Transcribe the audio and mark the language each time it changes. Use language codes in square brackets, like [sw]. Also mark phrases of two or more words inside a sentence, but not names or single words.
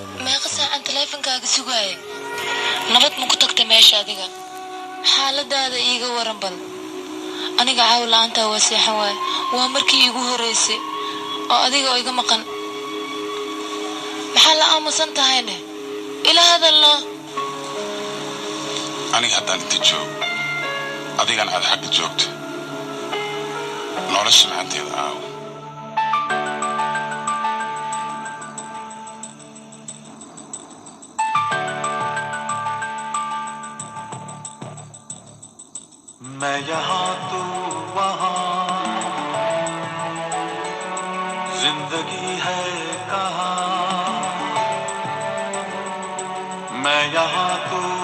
[so] meeqa saacan taleefankaaga sugaaye nabad ma ku tagtay meesha adiga xaaladaada iiga waran bal aniga caaw la'aanta waa seexan waay waa markii iigu horeysay oo adiga oo iga maqan maxaa la aamusan tahayne ila hadalno aniga haddaan inta joog adigana aad xagga joogto nolosha macanteeda aawo [hi] मैं यहाँ तू वहाँ जिंदगी है कहाँ मैं यहाँ तू